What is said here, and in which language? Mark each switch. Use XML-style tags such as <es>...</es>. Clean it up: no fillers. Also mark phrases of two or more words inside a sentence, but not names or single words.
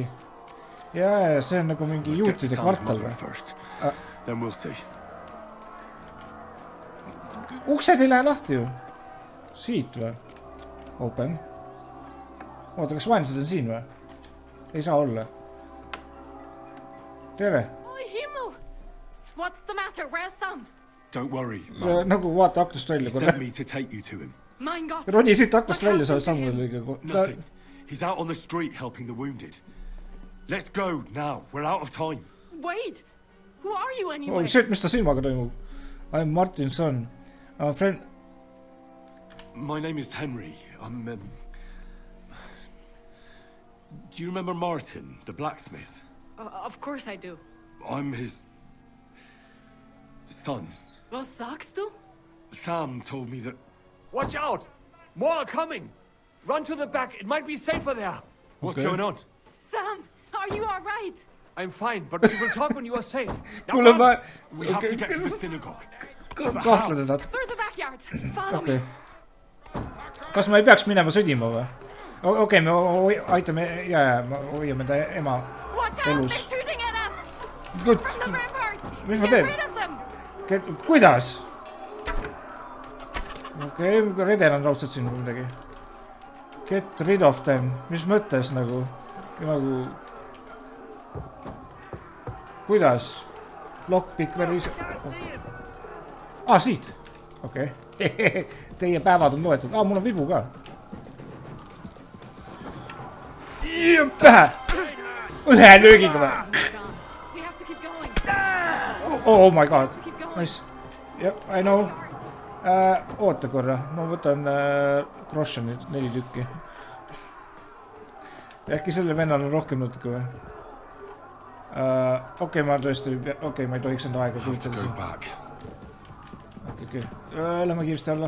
<et>Ja, see on nagu mingi juutide kvartal või? Uksed ei lähe lahti ju. Siit või?</et> <en>Open.</en> <et>Oota, kas vaenlased on siin või? Ei saa olla. Tere. Oi, Himu!</et> <en>What's the matter? Where's Sam? Don't worry.</en> <et>Nagu vaata aknast välja.</et> <en>He sent me to take you to him.</en> <de>Mein Gott.</de> <et>Roni siit aknast välja saad Samuel liiga.</et> <en>Nothing. He's out on the street helping the wounded. Let's go now. We're out of time. Wait. Who are you anyway? Oh shit,</en> <et>mis ta silmaga toimub?</et> <en>I'm Martin's son. Friend. My name is Henry. I'm... Do you remember Martin, the blacksmith? Of course I do. I'm his... son.</en> <de>Was sagst du?</de> <en>Sam told me that... Watch out! More are coming! Run to the back, it might be safer there. What's going on? Sam, are you all right? I'm fine, but we will talk when you are safe.</en> <et>Kuule, ma...</et> <en>We have to get to the synagogue.</en> <et>Kahtleda nad.</et> <en>Through the backyard. Follow me.</en> <et>Kas ma ei peaks minema sõdima või? Okei, me aitame... Jaa, me hoiame ta ema elus. Mis ma teen? Kuidas? Okei, redel on raudselt siin midagi.</et> <en>Get rid of them.</en> <et>Mis mõttes nagu? Kuidas? Lockpick vervis... siit. Okei. Teie päevad on loetud. Mul on vibu ka. Pähe! Ühe löögiga või?</et> <en>Oh my god. Nice. Yep, I know.</en> <et>Oota korra. Ma võtan Groschenit 4 tükki. Äkki selle vennal on rohkem natuke või? Okei, ma tõesti... Okei, ma ei tohiks enda aega kujutada siin. Okei. Lähme kiiresti alla.</et>